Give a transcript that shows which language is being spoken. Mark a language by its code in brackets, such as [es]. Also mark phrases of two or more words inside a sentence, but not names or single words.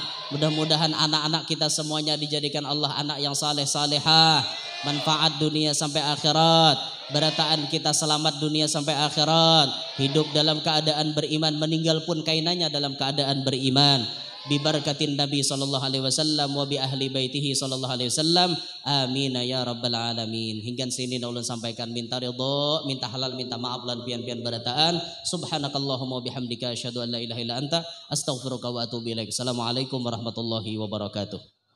[bjn] Mudah-mudahan anak-anak kita semuanya dijadikan Allah anak yang saleh salehah, manfaat dunia sampai akhirat. Barataan kita selamat dunia sampai akhirat, hidup dalam keadaan beriman, meninggal pun kainannya dalam keadaan beriman. [ar] ببركة النبي صلى الله عليه وسلم وبأهل بيته صلى الله عليه وسلم. آمين يا رب العالمين. [bjn] Hingga sini ulun sampaikan minta ridha, minta halal, minta maaf lan pian-pian barataan. [ar] سبحانك اللهم وبحمدك أشهد أن لا إله إلا أنت أستغفرك وأتوب إليك. السلام عليكم ورحمة الله وبركاته.